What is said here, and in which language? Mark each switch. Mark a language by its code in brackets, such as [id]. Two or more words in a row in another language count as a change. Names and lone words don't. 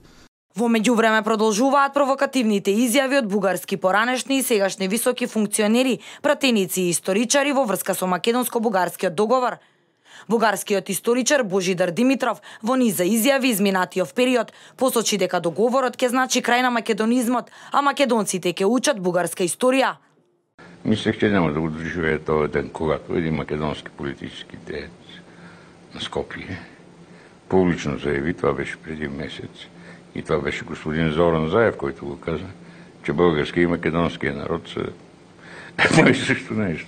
[mk] Во меѓувреме продолжуваат провокативните изјави од бугарски поранешни и сегашни високи функционери, пратеници и историчари во врска со македонско-бугарскиот договор. Бугарскиот историчар Божидар Димитров во низ за изјави изминатиот период посочи дека договорот ќе значи крај на македонизмот, а македонците ќе учат бугарска историја. [bg] Мислех, че нема да го доживея този ден, когато един македонски политически деец на Скопие публично заяви, това беше преди месец, и това беше господин Зоран Заев, който го каза, че българския и македонския народ са едно и също нещо.